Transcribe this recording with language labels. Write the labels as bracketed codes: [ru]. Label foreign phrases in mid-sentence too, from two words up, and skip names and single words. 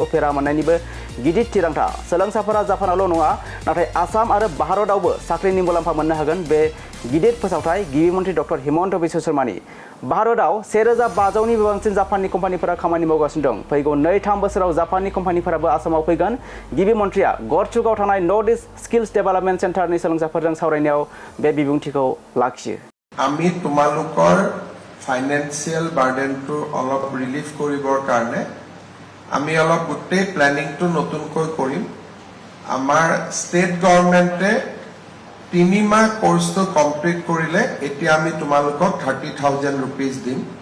[brx] उफेरा मोननायनिबो गिदिर थिरांथा सोलोंसाफोरा जापानावल' नङा नाथाय आसाम आरो भारतआवबो साख्रिनि मुलाम्फा मोननो हागोन बे गिदिर फोसावथाय गिबि मन्थ्रि डक्टर हिमन्त बिश्व शर्मानि भारतआव 1,500नि बांसिन जापाननि कम्पानिफोरा खामानि मावगासिनो दं फैगौ 2-3 बोसोराव जापाननि कम्पानिफोराबो आसामाव फैगोन गिबि मन्थ्रिया गरचुकआव थानाय नर्थ इस्ट स्किल्स डेभेलपमेन्ट सेन्टारनि सोलोंसाफोरजों सावरायनायाव बे बिबुंथिखौ लाखियो [as] আমি তোমালোকৰ [en] financial burden [as] অলপ ৰিলিফ কৰিবৰ কাৰণে আমি অলপ গোটেই প্লেনিংটো নতুনকৈ কৰিম আমাৰ [en] state government [as] 3 মাহ [en] course complete [as] কৰিলে এতিয়া আমি তোমালোকক 30,000 रुपीस দিম